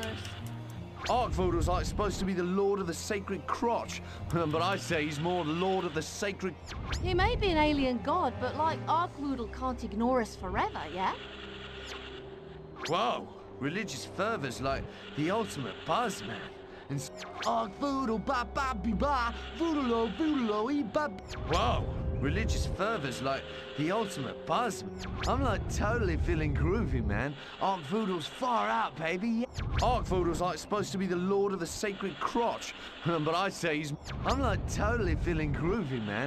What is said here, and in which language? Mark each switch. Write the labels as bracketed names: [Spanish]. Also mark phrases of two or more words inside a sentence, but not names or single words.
[English] Arkvoodle's like supposed to be the lord of the sacred crotch, but I'd say he's more lord of the sacred... He may be an alien god, but like Arkvoodle can't ignore us forever, yeah? Whoa, religious fervor's like the ultimate buzz, man. And Arkvoodle ba ba be ba, voodle e ba... Whoa, religious fervor's like the ultimate buzz. I'm like totally feeling groovy, man. Arkvoodle's far out, baby. Arkvoodle's like supposed to be the lord of the sacred crotch, but I'd say he's... I'm like totally feeling groovy, man.